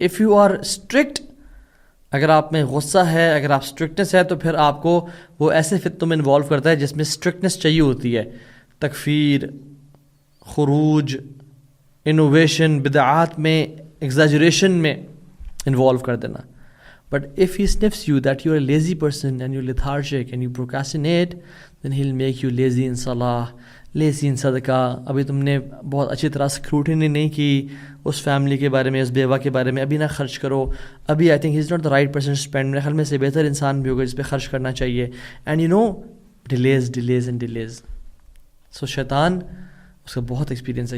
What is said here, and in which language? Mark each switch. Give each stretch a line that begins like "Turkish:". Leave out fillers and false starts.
English: if you are strict,
Urdu: اگر آپ میں غصہ ہے, اگر آپ اسٹرکٹنس ہے, تو پھر آپ کو وہ ایسے فتنوں میں انوالو کرتا ہے جس میں اسٹرکٹنس چاہیے ہوتی ہے, تکفیر, خروج, انوویشن, بدعات میں, ایگزیجریشن میں انوالو کر دینا.
English: But if he sniffs you that you're a lazy person and you're lethargic and you procrastinate, then he'll make you lazy in salah, lazy in صدقہ.
Urdu: ابھی تم نے بہت اچھی طرح اسکروٹنی نہیں کی اس فیملی کے بارے میں, اس بیوہ کے بارے میں, ابھی نہ خرچ کرو. ابھی
English: I think he is not the right person to spend.
Urdu: میرے خیال میں سے بہتر انسان بھی ہوگا جس پہ خرچ کرنا چاہیے.
English: And you know delays.
Urdu: سو شیطان, اس کا بہت ایکسپیرینس ہے.